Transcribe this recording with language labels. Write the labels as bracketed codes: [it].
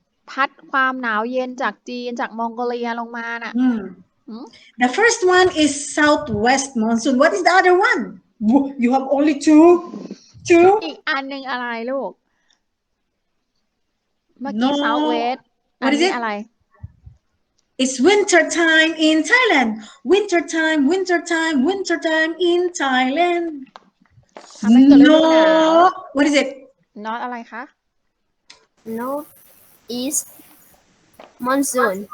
[th] พัดความหนาวเย็นจากจีนจากมองโกเลียลงมาน่ะ [en] The first one is southwest monsoon what is the other one you have only two [th] อีกอันหนึ่งอะไรลูกเมื่อกี้ southwest อันนี้อะไร [en] It's winter time in Thailand winter time in Thailand No what is it [th] Not อะไรคะ [en] North East monsoon